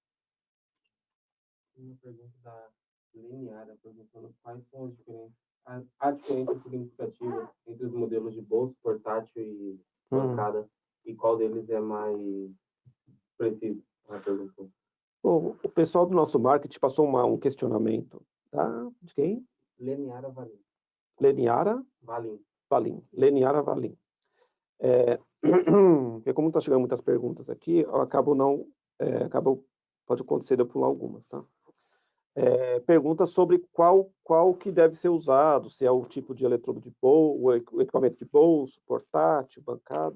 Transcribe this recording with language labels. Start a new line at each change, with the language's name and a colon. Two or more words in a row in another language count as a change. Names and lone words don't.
Portuguese: Uma pergunta da Leniara, perguntando quais são as diferenças, a diferença significativa entre os modelos de bolso, portátil e bancada, e qual deles é mais preciso? Bom, o pessoal do nosso marketing passou um questionamento, tá? De quem? Leniara Valim. Leniara? Valim. Valim. Leniara Valim. Porque como está chegando muitas perguntas aqui, eu acabo pode acontecer de eu pular algumas, tá? Pergunta sobre qual que deve ser usado, se é o tipo de eletrodo de bolso, o equipamento de bolso, portátil, bancada.